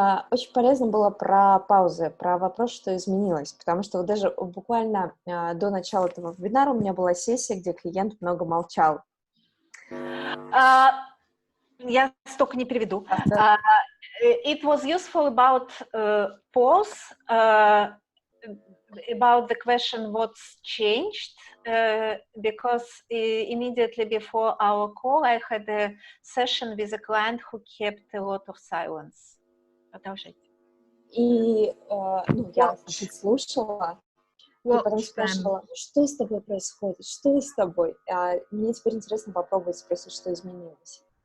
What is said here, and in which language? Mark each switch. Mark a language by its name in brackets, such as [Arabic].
[Russian] Очень полезно было про паузы, про вопрос, что изменилось, потому что вот даже буквально до начала этого вебинара у меня была сессия, где клиент много молчал. Я столько не переведу. [English] It was useful about pause, about the question what's changed, because immediately before our call I had a session with a client who kept a lot of silence. [Russian] Продолжайте. И я слушала, и потом спрашивала, что с тобой происходит, что с тобой? Мне теперь интересно попробовать спросить, что изменилось.